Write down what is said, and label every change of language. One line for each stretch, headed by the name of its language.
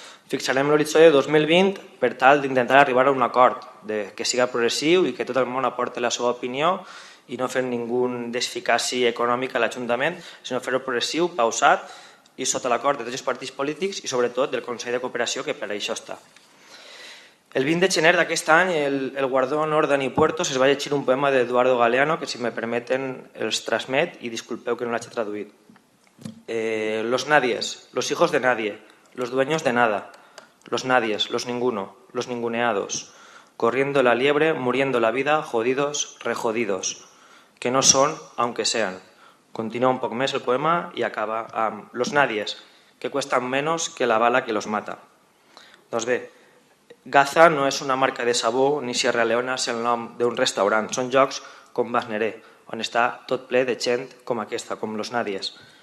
Catalan: Fixarem l'horitzó de 2020 per tal d'intentar arribar a un acord que siga progressiu i que tot el món aporti la seva opinió i no fer ningú desficaci econòmic a l'Ajuntament, sinó fer-ho progressiu, pausat i sota l'acord de tots els partits polítics i sobretot del Consell de Cooperació, que per això està. El 20 de gener d'aquest any, el guardó honor Dani Puertos es va llegir un poema d'Eduardo Galeano que, si me permeten, els transmet i disculpeu que no l'hagi traduït.
Spanish: Los nadies, los hijos de nadie, los dueños de nada, los nadies, los ninguno, los ninguneados, corriendo la liebre, muriendo la vida, jodidos, rejodidos, que no son, aunque sean.
Catalan: Continúa un poc més el poema i acaba amb
Spanish: los nadies, que cuestan menos que la bala que los mata.
Catalan: Doncs bé, Gaza no és una marca de sabó ni Sierra Leona és el nom d'un restaurant, són llocs com Basneré, on està tot ple de gent com aquesta, com
Spanish: los nadies.